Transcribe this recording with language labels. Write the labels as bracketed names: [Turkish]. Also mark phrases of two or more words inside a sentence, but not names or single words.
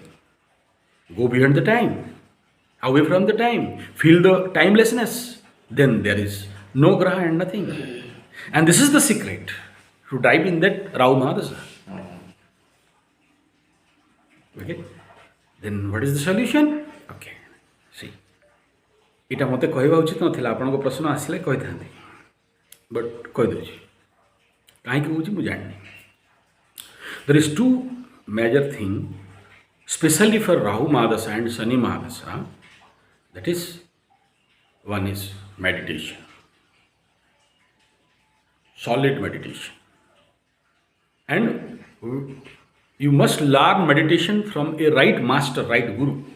[English] Go beyond the time, away from the time, feel the timelessness. Then there is no Graha and nothing. And this is the secret. To dive in that, Rao Mahadasa. Okay? Then what is the solution? Okay. See. [Odia] এটা ମୋତେ କହିବା ଉଚିତ ନଥିଲା, ଆପଣଙ୍କ ପ୍ରଶ୍ନ ଆସିଲେ କହିଥାନ୍ତି, ବଟ୍ କହିଦେଉଛି କାହିଁକି ହେଉଛି ମୁଁ ଜାଣିନି. [English] There is two major thing, especially for Rahu Mahadasa and Shani Mahadasa, that is, one is meditation, solid meditation, and you must learn meditation from a right master, right guru.